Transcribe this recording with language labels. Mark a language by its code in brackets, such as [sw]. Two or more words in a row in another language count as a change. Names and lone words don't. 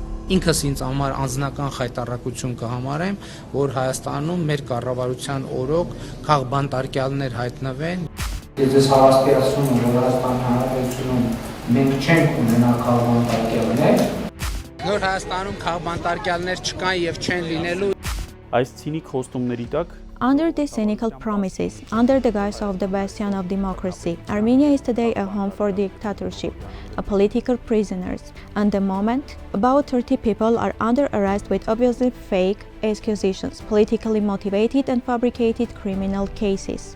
[hy] ինքս ինձ համար անձնական խայտառակություն կհամարեմ, որ Հայաստանում մեր կառավարության օրոք քաղբանտարկյալներ հայտնվեն։ Ես հավաստիացնում եմ, որ Հայաստան Հանրապետությունում մենք չենք ունենա քաղբանտարկյալներ։ Նոր Հայաստանում քաղբանտարկյալներ չկան եւ չեն լինելու։ Այս ցինիկ խոստումների տակ [en] Under these cynical promises, under the guise of the bastion of democracy, Armenia is today a home for dictatorship, a political prisoners. At the moment, about 30 people are under arrest with obviously fake accusations, politically motivated and fabricated criminal cases.